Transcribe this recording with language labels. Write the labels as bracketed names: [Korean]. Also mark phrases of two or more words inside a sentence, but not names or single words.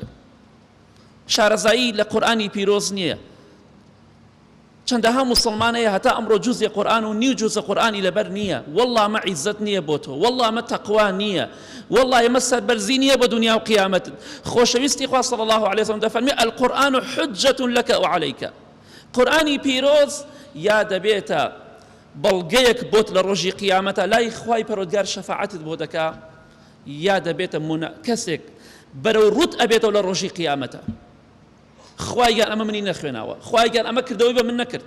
[Central Kurdish] شارەزایی لە قورئانی پیرۆز نییە. چەندەها موسڵمانەیە هەتا ئەمڕۆ جوزی قورئان و نیو جوزە قورئانی لەبەر نییە، وەڵڵا ئەمە عیزەت نییە بۆ تۆ، وەڵڵا ئەمە تەقوا نییە، وەڵڵا ئەمە سەربەرزی نییە بە دنیا و قیامەت. خۆشەویستی خوا [Arabic] صلی الله عليه وسلم [Central Kurdish] دەفەرمێ [Arabic] القورئان حجة لك وعليك. [Central Kurdish] قورئانی پیرۆز یا دەبێتە بەڵگەیەک بۆت لە ڕۆژی قیامەتە، لای خوای پەروەردگار شەفاعەتت بۆ دەکا، یا دەبێتە کەسێک بەرەو ڕوت ئەبێتەوە لە ڕۆژی قیامەتە. خوای گەر ئەمە منی نەخوێناوە، خوای گەر ئەمە کردەوەی بە من نەکرد.